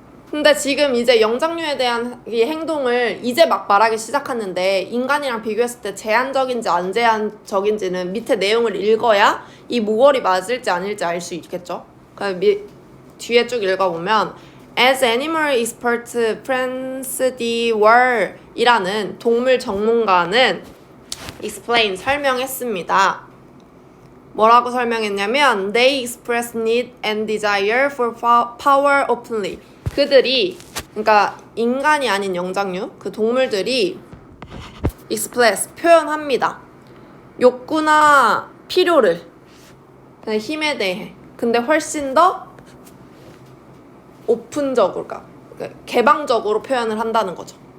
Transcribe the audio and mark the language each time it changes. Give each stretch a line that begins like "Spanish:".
Korean: 근데 지금 이제 영장류에 대한 이 행동을 이제 막 말하기 시작하는데 인간이랑 비교했을 때 제한적인지 안 제한적인지는 밑에 내용을 읽어야 이 모월이 맞을지 아닐지 알 수 있겠죠. 뒤에 쭉 읽어보면
English: As animal expert Franz D.
Korean: Wall 이라는 동물 전문가는 explain 설명했습니다. 뭐라고 설명했냐면
English: They express need and desire for power openly.
Korean: 그들이 그러니까 인간이 아닌 영장류 그 동물들이 express 표현합니다. 욕구나 필요를 힘에 대해 근데 훨씬 더 오픈적으로 그러니까 개방적으로 표현을 한다는 거죠.